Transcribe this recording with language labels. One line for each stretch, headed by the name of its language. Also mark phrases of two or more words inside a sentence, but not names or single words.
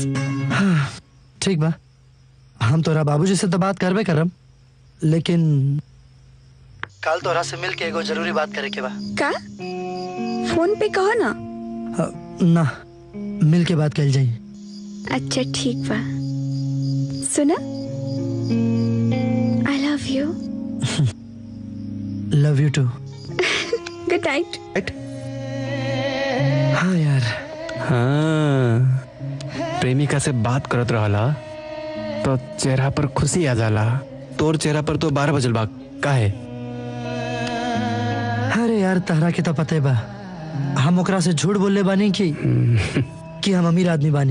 Bhojpuri: ठीक बा, हम तोरा बाबूजी से तो बात करबे करब, लेकिन कल तोरा से मिल के एगो जरूरी बात करे के बा। का? फोन पे कहो ना। ना मिल के बात कर जाई। अच्छा ठीक बा, सुना,
English: I love you. love you too. good night.
Bhojpuri: हाँ यार, हाँ प्रेमिका से बात करत रहला तो चेहरा पर खुशी आ जाला। तोर चेहरा पर तो 12 बजल बा, काहे? अरे यार तहरा के तो पते बा हम ओकरा से झूठ बोलले बानी कि हम अमीर आदमी बानी।